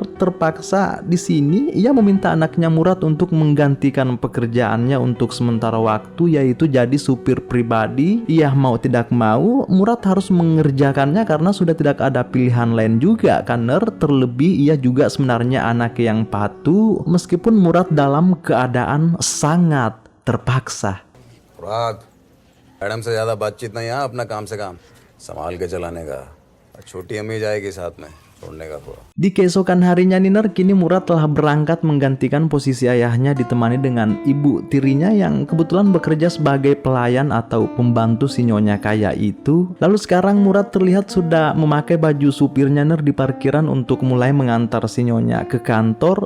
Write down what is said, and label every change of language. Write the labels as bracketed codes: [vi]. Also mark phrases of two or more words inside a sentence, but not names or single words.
[id] Terpaksa di sini ia meminta anaknya Murad untuk menggantikan pekerjaannya untuk sementara waktu, yaitu jadi supir pribadi. Ia mau tidak mau Murad harus mengerjakannya karena sudah tidak ada pilihan lain juga kan. Terlebih ia juga sebenarnya anak yang patuh meskipun Murad dalam keadaan sangat terpaksa. [hi] मुराद, मैडम से ज्यादा बातचीत नहीं, यहाँ अपना काम से काम संभाल के चलाने का। छोटी अम्मी जाएगी साथ में, छोड़ने का पूरा। [id] Di keesokan harinya, Niner, kini Murad telah berangkat menggantikan posisi ayahnya ditemani dengan ibu tirinya yang kebetulan bekerja sebagai pelayan atau pembantu si nyonya kaya itu. Lalu sekarang Murad terlihat sudah memakai baju supirnya, Niner, di parkiran untuk mulai mengantar si nyonya ke kantor.